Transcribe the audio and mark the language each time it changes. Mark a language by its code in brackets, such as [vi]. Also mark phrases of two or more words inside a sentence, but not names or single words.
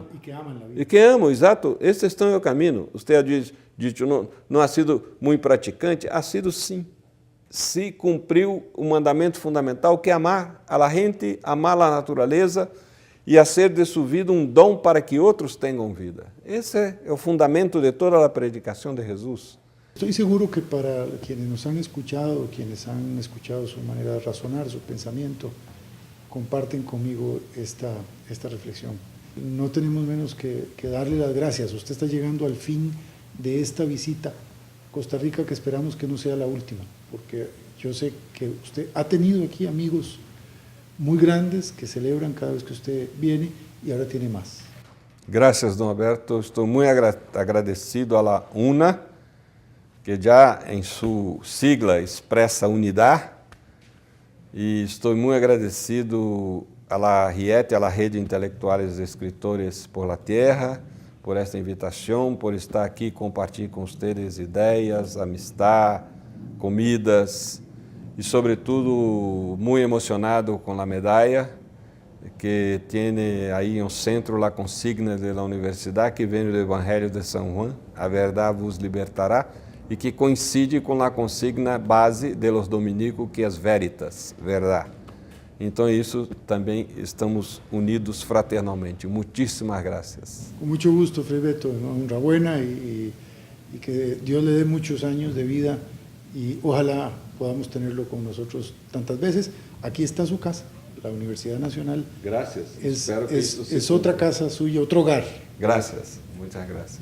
[pt] E que amam, exato, estes estão em o caminho. Você ha dito, não ha sido muito praticante? Ha sido sim. Se cumpriu o mandamento fundamental, que é amar a gente, amar a natureza e a ser de sua vida um dom para que outros tenham vida. Esse é o fundamento de toda a predicação de Jesus. [es] Estoy seguro que para quienes nos han escuchado su manera de razonar, su pensamiento, comparten conmigo esta reflexión. No tenemos menos que darle las gracias. Usted está llegando al fin de esta visita a Costa Rica, que esperamos que no sea la última, porque yo sé que usted ha tenido aquí amigos muy grandes que celebran cada vez que usted viene y ahora tiene más. Gracias, don Alberto. [pt] Estou muito agradecido a la UNA, que já em sua sigla expressa unidade. E estou muito agradecido a la RIET, a la Rede Intelectuales de Escritores por la Tierra, por esta invitação, por estar aqui compartilhando com vocês ideias, amistad, comidas e, sobretudo, muito emocionado com a medalha que tem aí no centro a consigna da universidade que vem do Evangelho de São Juan, a verdade vos libertará, e que coincide com a consigna base [es] de los dominicos, [pt] que é veritas, verdade. Então, isso também estamos unidos fraternalmente. Muitíssimas gracias. Com muito gusto, Frei Beto. [es] Enhorabuena y que Dios le dé muchos años de vida y ojalá podamos tenerlo con nosotros tantas veces. Aquí está su casa, la Universidad Nacional. Gracias. Es otra casa suya, otro hogar. Gracias, muchas gracias.